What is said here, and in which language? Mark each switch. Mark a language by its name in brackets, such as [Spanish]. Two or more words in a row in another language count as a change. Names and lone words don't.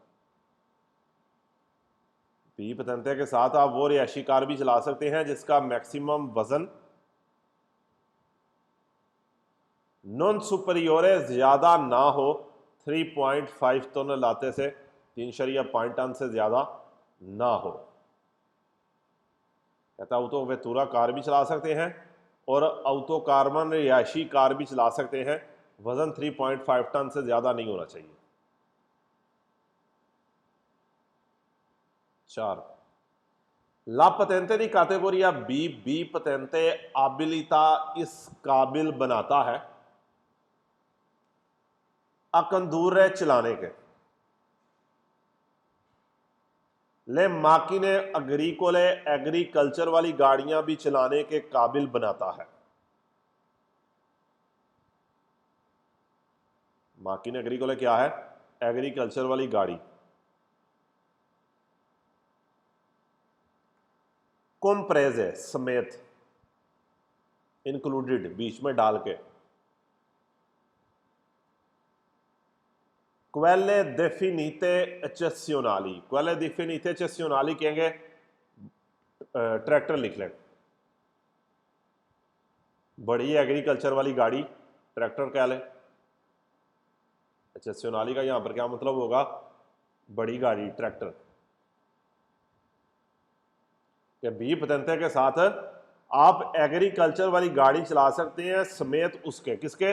[Hindi] बी पतंते के साथ आप वो रिहायशी कार भी चला सकते हैं जिसका मैक्सिमम वजन [Italian] non superiore [Hindi] ज्यादा ना हो 3.5 टन लाते से 3.5 टन से ज्यादा ना हो। कहता है ऑटो वेतूरा कार भी चला सकते हैं और ऑटो कार्बन रिहायशी कार भी चला सकते हैं, वजन 3.5 टन से ज्यादा नहीं होना चाहिए। 4 [Italian] La patente di categoria B patente abilita [Hindi] इस काबिल बनाता है [Italian] a condurre [Hindi] चलाने के [Italian] le macchine agricole [Hindi] एग्रीकल्चर वाली गाड़ियां भी चलाने के काबिल बनाता है। [Italian] macchine agricole [Hindi] क्या है? एग्रीकल्चर वाली गाड़ी। कॉम्प्रेजे समेत, इंक्लूडेड बीच में डाल के। [Italian] quelle definite eccezionali, quelle definite eccezionali [Hindi] कहेंगे ट्रैक्टर लिख लें, बड़ी एग्रीकल्चर वाली गाड़ी ट्रैक्टर कह लें। eccezionali का यहां पर क्या मतलब होगा? बड़ी गाड़ी ट्रैक्टर। कि बी पतंते के साथ आप एग्रीकल्चर वाली गाड़ी चला सकते हैं समेत उसके, किसके?